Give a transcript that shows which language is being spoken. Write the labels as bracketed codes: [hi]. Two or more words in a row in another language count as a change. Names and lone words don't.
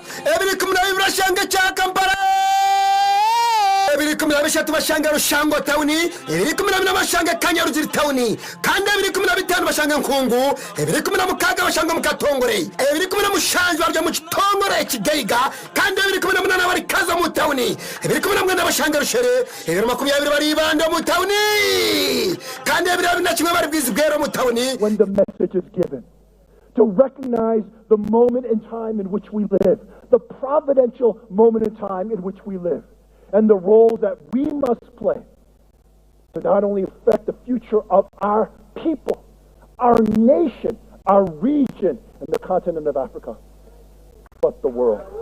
[nyn] ebiri 12 bashange Cyakampara ebiri 13 bashange Rushango town ebiri 14 bashange Kanyaruziri town kandi ebiri 15 bashange Nkungu ebiri 16 bashange Mukatongore ebiri 10 mushanju baryo mu Kitongore Kigeiga kandi ebiri 18 bari Kaza mu town ebiri 18 bashange Rushere ebiri 20 bari Ibando mu town kandi ebiri 21 bari Bwizibwero mu town. [en] When the message is given to recognize the moment in time in which we live, the providential moment in time in which we live, and the role that we must play to not only affect the future of our people, our nation, our region, and the continent of Africa, but the world.